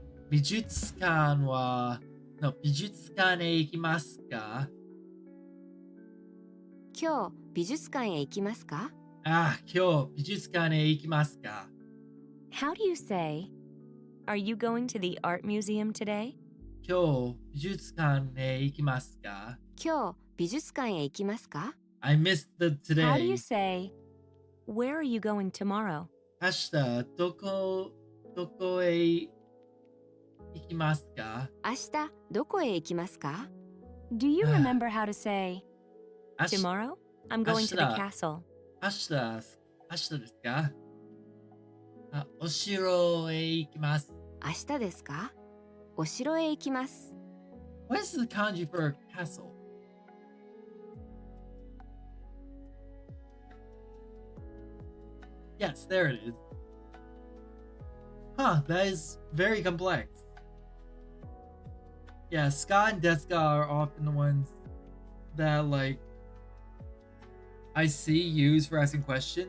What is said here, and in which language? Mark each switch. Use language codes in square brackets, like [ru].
[ja] 美術館は No, 美術館へ行きますか? 今日美術館へ行きますか Ah, 今日美術館へ行きますか? [en] How do you say, are you going to the art museum today? [ja] 今日美術館へ行きますか? 今日美術館へ行きますか [en] I missed the today. How do you say, where are you going tomorrow? [ja] 明日どこへ行きますか? 明日どこへ行きますか [en] Do you remember how to say, [ja] 明日 [en] tomorrow I'm going to the [ja] Ashita. [en] castle? [ja] 明日ですか?あ、お城へ行きます. 明日ですかお城へ行きます [en] What is the kanji for castle? Yes, there it is. Huh, that is very complex. Yeah, ska and deska are often the ones that, like, I see used for asking questions.